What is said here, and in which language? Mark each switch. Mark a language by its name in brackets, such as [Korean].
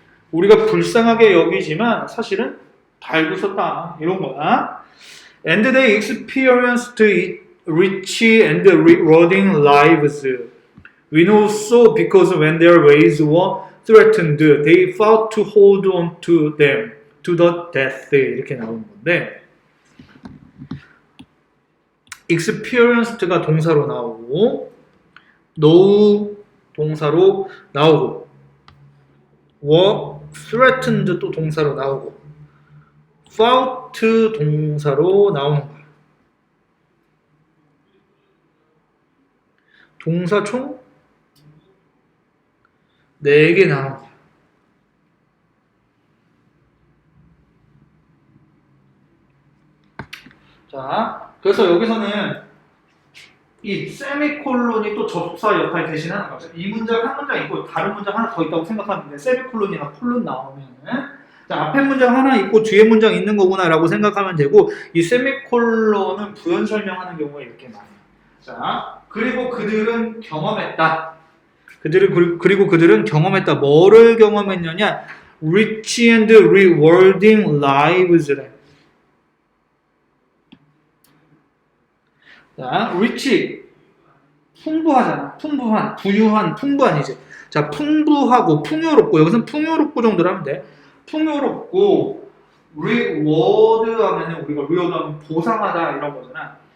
[Korean] 우리가 불쌍하게 여기지만 사실은 다 알고 있었다 이런 거야. [English] And they experienced rich and rewarding lives. We know so because when their ways were threatened, they fought to hold on to them to the death. [Korean] 이렇게 나오는 건데 experienced가 동사로 나오고 know 동사로 나오고 were threatened 또 동사로 나오고 fought 동사로 나오는 거야. 동사 총 4개 나오는 거야. 자, 그래서 여기서는 이 세미콜론이 또 접속사 역할을 대신하는 거죠. 이 문장 한 문장 있고 다른 문장 하나 더 있다고 생각하는데 세미콜론이나 콜론 나오면은 자, 앞에 문장 하나 있고 뒤에 문장 있는 거구나 라고 생각하면 되고 이 세미콜론은 부연 설명하는 경우가 이렇게 많아요. 자, 그리고 그들은 경험했다. 그리고 그들은 경험했다. 뭐를 경험했느냐? [English] Rich and rewarding lives래. [Korean] 자, rich 풍부하잖아. 풍부한이지. 자, 풍부하고 풍요롭고 여기서는 풍요롭고 정도로 하면 돼. 풍요롭고 reward 하면은 우리가 reward 하면 보상하다 이런 거잖아.